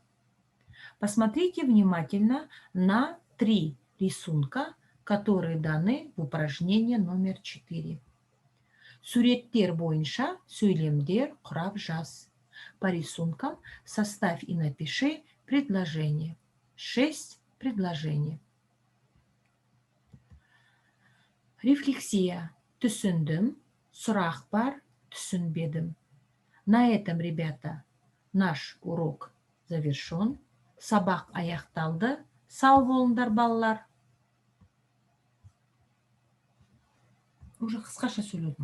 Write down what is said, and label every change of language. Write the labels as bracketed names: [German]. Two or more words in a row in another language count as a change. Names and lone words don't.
[Russian] Посмотрите внимательно на 3 рисунка, которые даны в упражнении номер 4. [Kazakh] Суреттер бойынша сөйлемдер құрап жаз. [Russian] По рисункам составь и напиши предложение. 6 предложений. Рефлексия. [Kazakh] Түсіндім, сұрақ бар, түсінбедім. [Russian] На этом, ребята, наш урок завершен. [Kazakh] Сабақ аяқталды. Сау болыңдар, балалар. Уже қысқаша сөйледім.